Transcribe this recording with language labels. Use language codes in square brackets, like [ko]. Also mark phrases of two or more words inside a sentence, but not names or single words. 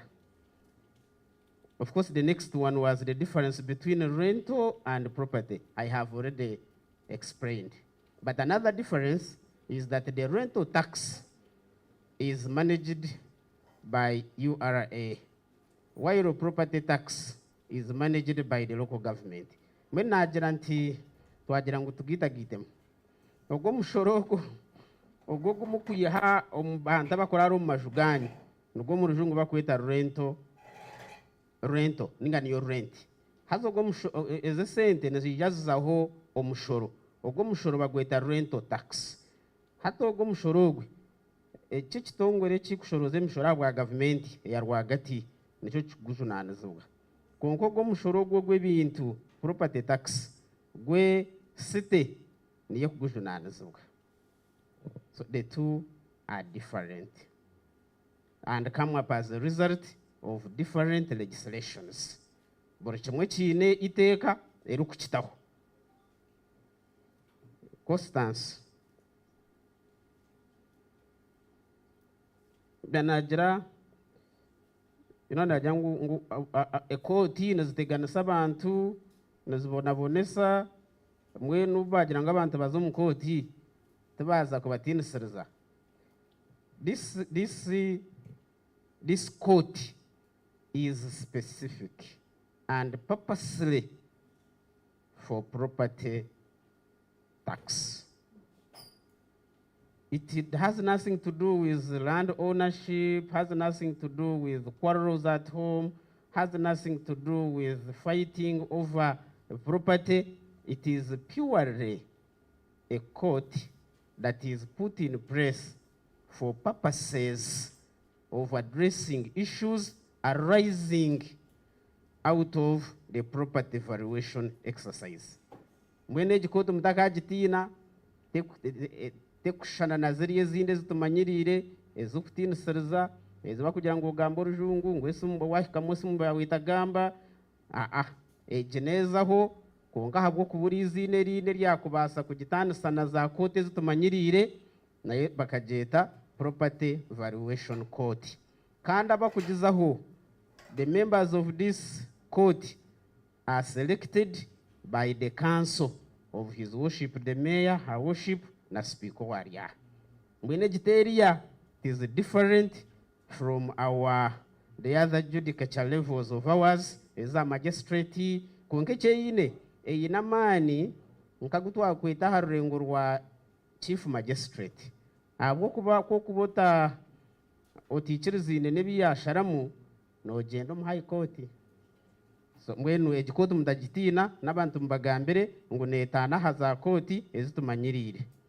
[en] Of course, the next one was the difference between rental and property. I have already explained. But another difference is that the rental tax is managed by URA, while property tax is managed by the local government. [nyn] When najiranti twajirangu tugita gitem. Ogo mushoroko ogo kumukuyaha omubanta bakoraro mumajugani. Nugo murujungu bakweta rento ninga niyo rent. Hazo go eze sente nezijazaho omushoro ogwo mushoro bagweta [en] rental tax [nyn] hata ogwo mushoro ogwe eki kitongore kikushoroza emishoro bwa gavumenti eya rwagati nicyo kigujunanizibwa konka ogwo mushoro ogwo gw'ebintu [en] property tax [nyn] gwe city niyo kugujunanizibwa. [en] So the two are different and come up as a result of different legislations. [nyn] Buri kimwe kiine iteeka erikukitaho. Constance banagira nagira ngu ekooti niziteganisa abantu nizibonabonesa mwenu bagira ngo abantu baze omu kooti tibaza kubatiinisiriza. [en] This court is specific and purposely for property tax. It has nothing to do with land ownership, has nothing to do with quarrels at home, has nothing to do with fighting over property. It is purely a court that is put in place for purposes of addressing issues arising out of the property valuation exercise. [nyn] Mwene ekikooti mutakagitiina tekushana na ziriya ezindi ezitumanyirire ezokutiinisiriza ezibakugira ngu ogamba orujungu ngu esimu wahikamu esimu yawe etagamba egi neezaho konka habw'okuba iziine eriine eryakubaasa kugitaanisa na za kooti ezitumanyirire naye bakagyeta [en] property valuation court. [nyn] Kandi abakugizaho [en] the members of this court are selected by the council of His Worship the Mayor, Her Worship na Speaker warya. [nyn] Mwene giteria [en] is different from the other judicature levels of ours as a magistrate [nyn] konke kyeyine eyina amaani nkagutwa kweta ha rurengo rwa [en] chief magistrate [nyn] habw'okuba kw'okuba otiikirizine n'ebiyasharamu nogenda omu [en] high court. [nyn] So mbwenu egikooti mutagitiina n'abantu mubagambire ngu neetaana ha za kooti ezitumanyirire.